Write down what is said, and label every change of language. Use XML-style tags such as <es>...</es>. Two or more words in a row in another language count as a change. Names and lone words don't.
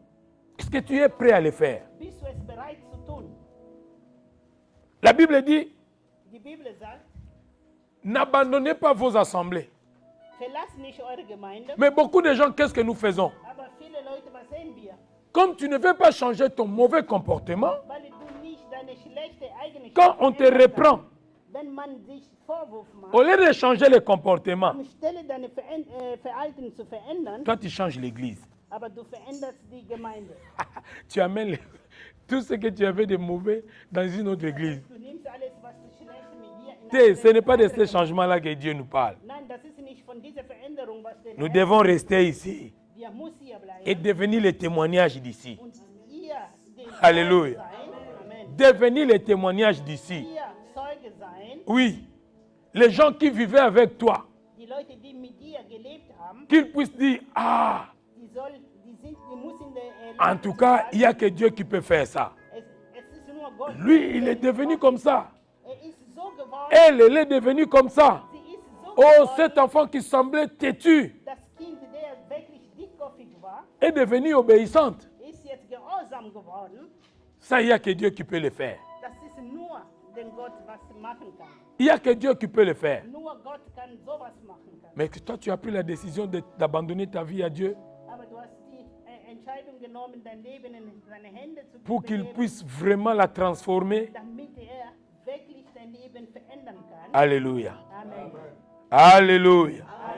<fr>Est-ce que tu es prêt à le faire?</fr> <de>Bist du es bereit zu tun?</de> <fr>La Bible dit,</fr> <de>Die Bibel sagt,</de> <fr>n'abandonnez pas vos assemblées.</fr> <de>verlasst nicht eure Gemeinde.</de> <fr>Mais beaucoup de gens, qu'est-ce que nous faisons?</fr> <de>Aber viele Leute, was sehen wir?</de> <fr>Comme tu ne veux pas changer ton mauvais comportement,</fr> <de>Weil du nicht deine schlechte eigene</de> <fr>quand on te</fr> <de>verändern</de> <fr>reprend,</fr> <de>kannst. Wenn man sich Vorwurf macht,</de> <fr>au lieu de changer le comportement,</fr> <de>anstelle deine Verhalten zu verändern,</de> <fr>toi tu changes l'église.</fr> <de>aber du veränderst die Gemeinde.</de> <fr>Tu amènes tout ce que tu avais de mauvais dans une autre église.</fr> <de>Du nimmst alles, was du schlecht mit dir in</de> <fr>Ce n'est pas de</fr> <de>andere</de> <fr>ces changements-là que Dieu nous parle.</fr> <de>Nein, das ist nicht von dieser Veränderung, was der</de> <fr>Nous</fr> <de>Herr-</de> <fr>devons rester ici</fr> <de>Wir muss hier bleiben.</de> <fr>et devenir les témoignages d'ici.</fr> <de>Und ihr den</de> <fr>Alléluia.</fr> <de>Zeuge sein. Amen.</de> <fr>Devenir les témoignages d'ici.</fr> <de>Ihr Zeuge sein.</de> <fr>Oui. Les gens qui vivaient avec toi,</fr> <de>Die Leute, die mit dir gelebt haben,</de> <fr>qu'ils puissent dire, ah,</fr> <de>die müssen</de> <fr>en tout cas, il n'y a que Dieu qui peut faire ça.</fr> <de>es ist nur Gott.</de> <fr>Lui, il est devenu comme ça.</fr> <de>Ist so geworden.</de> <fr>Elle est devenue comme ça.</fr> <de>Sie ist so</de> <fr>Oh,</fr> <de>geworden.</de> <fr>cet enfant qui semblait têtu</fr> <de>Das Kind, der wirklich dickkopfig war,</de> <fr>est devenu obéissante.</fr> <de>ist jetzt gehorsam geworden.</de> <fr>Ça, il n'y a que Dieu qui peut le faire.</fr> <de>Das ist nur den Gott, was machen kann.</de> <fr>Il n'y a que Dieu qui peut le faire.</fr> <de>Nur Gott kann sowas machen kann.</de> <fr>Mais que toi, tu as pris la décision d'abandonner ta vie à Dieu</fr> <de>Aber du hast die Entscheidung genommen, dein Leben in seine Hände zu</de> <fr>pour qu'il</fr> <de>begeben,</de> <fr>puisse vraiment la transformer.</fr> <de>damit wirklich dein Leben verändern kann.</de> <fr>Alléluia. Amen. Alléluia.</fr>